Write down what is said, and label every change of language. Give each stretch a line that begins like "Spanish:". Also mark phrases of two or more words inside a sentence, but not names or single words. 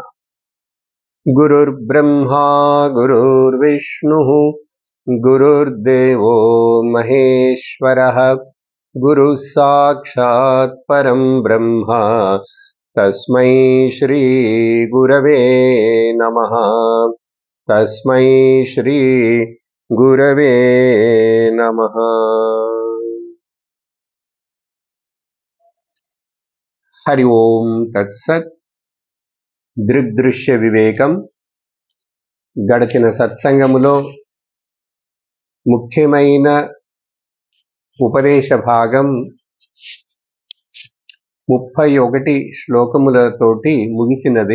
Sanskrit: गुरुर्ब्रह्मा गुरुर्विष्णुः गुरुर्देवो महेश्वरः गुरुः साक्षात् परं ब्रह्म तस्मै श्री गुरवे नमः। तस्मै श्री गुरवे नमः। हरि ओम तत्सत्।
Telugu: దృగ్దృశ్య వివేకం గడిచిన సత్సంగములో ముఖ్యమైన ఉపదేశ భాగం 31 శ్లోకములతోటి ముగిసినది.